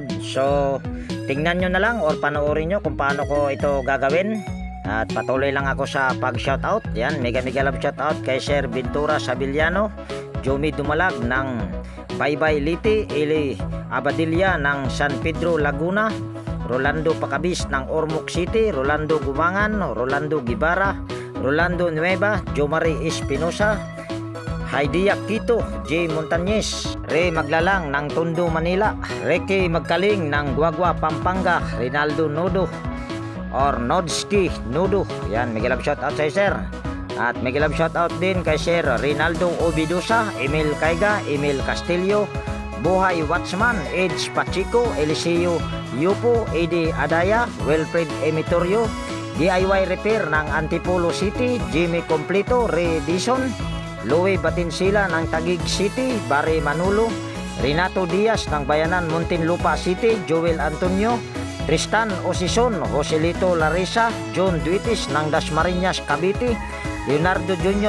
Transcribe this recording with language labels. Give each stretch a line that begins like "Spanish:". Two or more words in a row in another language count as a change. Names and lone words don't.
Filipino: So tingnan nyo na lang or panoorin nyo kung paano ko ito gagawin. At patuloy lang ako sa pag-shoutout. Yan,
English: mega love shoutout
Filipino: kay Sir Ventura Sabiliano, Jomi Dumalag ng Baybay Liti, Eli Abadilla ng San Pedro Laguna, Rolando Pacabis ng Ormoc City, Rolando Gumangan, Rolando Gibara, Rolando Nueva, Jomari Espinosa, Heidi Quito, J. Montañez, Ray Maglalang ng Tondo, Manila, Ricky Magkaling ng Guagua, Pampanga, Rinaldo Nodo or Nodski Nudo. Yan,
English: mega love shoutout
Filipino: sa sir. At
English: mega love shoutout
Filipino: din kay Sir Rinaldo Obidosa, Emil Caiga, Emil Castillo, Buhay Watchman, Edge Pachico, Eliseo Yupo, Eddie Adaya, Wilfred Emitorio, DIY Repair ng Antipolo City, Jimmy Complito, Ray Dison, Louie Batinsila ng Taguig City, Barry Manulo, Renato Diaz ng Bayanan Muntinlupa City, Joel Antonio, Tristan Osison, Joselito Larissa, John Duitis ng Dasmariñas Cavite, Leonardo Jr.